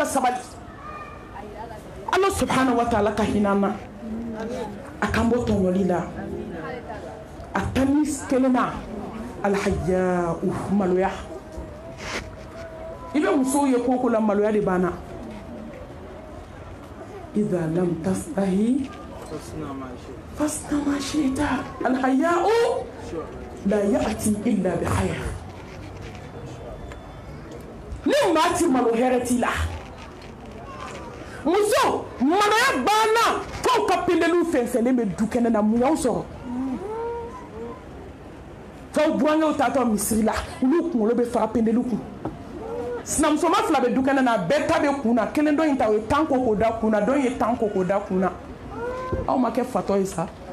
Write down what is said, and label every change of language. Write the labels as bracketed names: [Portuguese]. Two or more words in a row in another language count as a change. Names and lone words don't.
[Bambara] sabali ala [Arabic] سبحانه وتعالى [Bambara] ka hinɛ an na a k'an bɔ tɔɲɔli la a tani kelen na alhaya maloya i bɛ musow ye ko ko la maloya de banna [Arabic] إذا لم تستح فاصنع ما شئت الحياء لا يأتي إلا بخير [Bambara] ni maa ti malo hɛrɛ t'i la muso maloya banna f'aw ka pendeliw fɛnsɛnlen bɛ du kɛnɛ na mun y'aw sɔrɔ kaw buango tato misiri la ulu kunkolo bɛ fara pendelu kun sinamusoma fila bɛ dukɛnɛ na bɛɛ ta bɛ kun na kelen dɔ in ta o ye 10 ko k'o da kun na dɔ in ye 10 ko k'o da kun na aw ma kɛ fatɔ ye sa